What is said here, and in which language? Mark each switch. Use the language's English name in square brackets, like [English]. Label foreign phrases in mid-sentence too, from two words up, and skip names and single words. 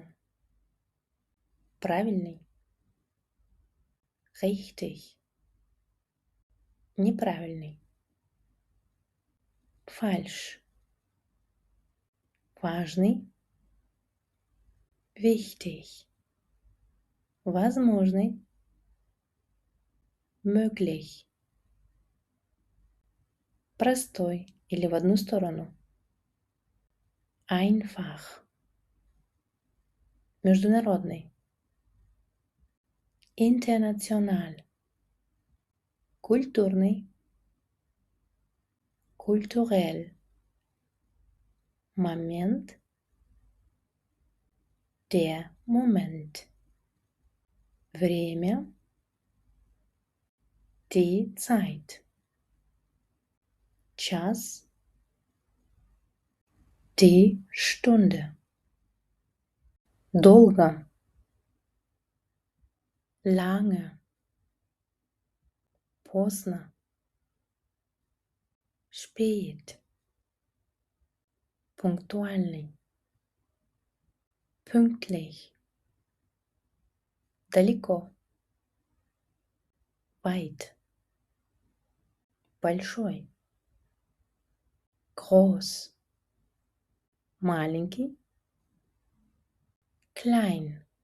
[Russian] Правильный. Richtig. Неправильный. Falsch. Важный. Wichtig. Возможный. Möglich. Простой или в одну сторону. Einfach. Международный. International. Культурный. Kulturell. Момент. [German] Der Moment. Время. Die Zeit. Час. Die Stunde. [Russian] Долго. Lange. Поздно. Spät. Пунктуальный. Pünktlich. Далеко. Weit. Большой. Groß. Маленький. Klein.